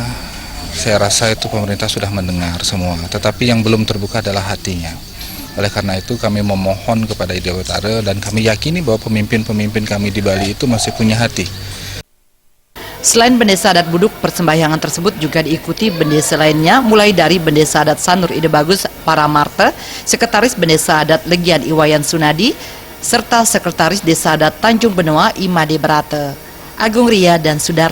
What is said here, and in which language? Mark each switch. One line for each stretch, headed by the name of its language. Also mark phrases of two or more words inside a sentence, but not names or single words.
Indonesian: Saya rasa itu pemerintah sudah mendengar semua, tetapi yang belum terbuka adalah hatinya. Oleh karena itu kami memohon kepada Ide Betara dan kami yakini bahwa pemimpin-pemimpin kami di Bali itu masih punya hati. Selain Bendesa Adat Buduk, persembahyangan tersebut juga diikuti bendesa lainnya, mulai dari Bendesa Adat Sanur Ide Bagus Paramarte, Sekretaris Bendesa Adat Legian Iwayan Sunadi, serta Sekretaris Desa Adat Tanjung Benoa Imade Brate. Agung Ria dan Sudar.